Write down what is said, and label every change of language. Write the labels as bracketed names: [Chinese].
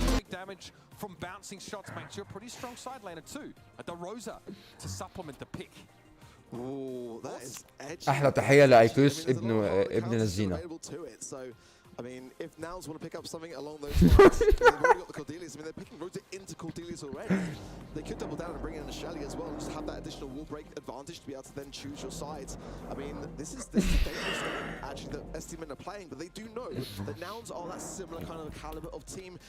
[English] Damage from bouncing shots makes you a pretty strong side laner too. At the Rosa to supplement the pick. Oh, that is edgy. [Arabic] احلى تحيه لايكوس ابن نزينه. [English] I mean, if Nouns want to pick up something along those lines, they've already got the Cordelius. I mean, they're picking Rota into Cordelius already. They could double down and bring in a Shelly as well and just have that additional wall break advantage to be able to then choose your sides. I mean, this is a dangerous game, actually, that STMN are playing, but they do know that Nouns are that similar kind of caliber of team.